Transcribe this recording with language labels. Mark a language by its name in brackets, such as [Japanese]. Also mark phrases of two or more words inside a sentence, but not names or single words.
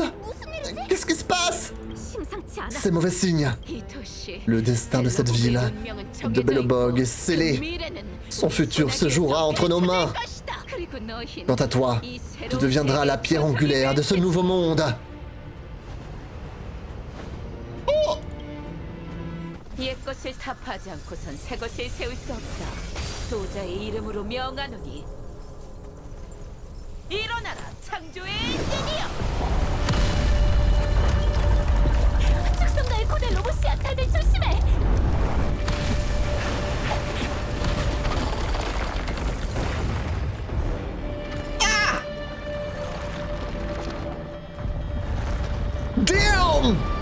[French] Qu'est-ce qui se passe? C'est mauvais signe. Le destin de cette ville, de Belobog, est scellé. Son futur se jouera entre nos mains. Quant à toi, tu deviendras la pierre angulaire de ce nouveau monde. Oh! [Korean] 축성가의 고대 로봇이야. 다들 조심해. Damn!